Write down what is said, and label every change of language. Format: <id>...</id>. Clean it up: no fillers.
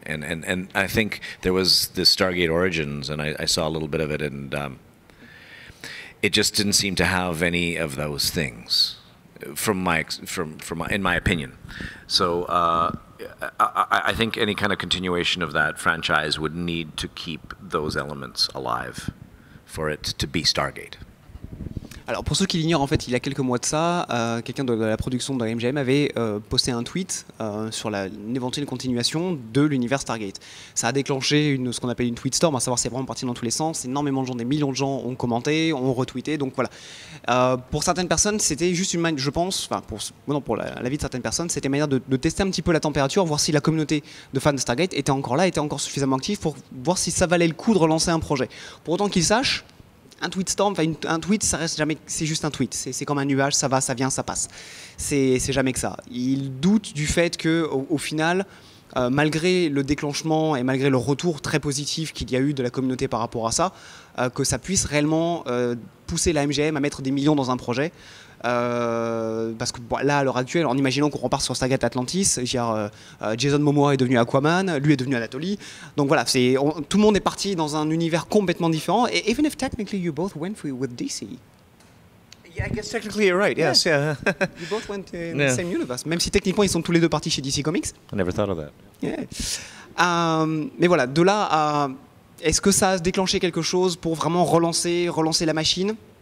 <en>And I think there was this Stargate Origins, and I saw a little bit of it, and it just didn't seem to have any of those things, in my opinion. So. I think any kind of continuation of that franchise would need to keep those elements alive for it to be Stargate.</en> <fr>Alors pour ceux qui l'ignorent, en fait, il y a quelques mois de ça, quelqu'un de la production de la MGM avait posté un tweet sur une éventuelle continuation de l'univers Stargate. Ça a déclenché ce qu'on appelle une tweet storm, à savoir c'est vraiment parti dans tous les sens. Énormément de gens, des millions de gens ont commenté, ont retweeté. Donc voilà. Pour certaines personnes, c'était juste une manière, je pense, enfin pour la vie de certaines personnes, c'était une manière de tester un petit peu la température, voir si la communauté de fans de Stargate était encore là, était encore suffisamment active pour voir si ça valait le coup de relancer un projet. Pour autant qu'ils sachent, un tweet storm, un tweet, ça reste jamais, c'est juste un tweet. C'est comme un nuage, ça va, ça vient, ça passe. C'est jamais que ça. Ils doutent du fait que, au final, malgré le déclenchement et malgré le retour très positif qu'il y a eu de la communauté par rapport à ça, que ça puisse réellement pousser la MGM à mettre des millions dans un projet. Parce que là, à l'heure actuelle, en imaginant qu'on repart sur Stargate Atlantis, Jason Momoa est devenu Aquaman, lui est devenu Anatoly. Donc voilà, tout le monde est parti dans un univers complètement différent.</fr> <en>Et even if technically you both went with DC. Yeah, I guess technically you're right. Yes, yeah. You both went in the same universe.</en> <fr>Même si techniquement ils sont tous les deux partis chez DC Comics.</fr> <en>I never thought of that. Yeah.</en> <fr>Mais voilà, de là à est-ce que ça a déclenché quelque chose pour vraiment relancer la machine?</fr>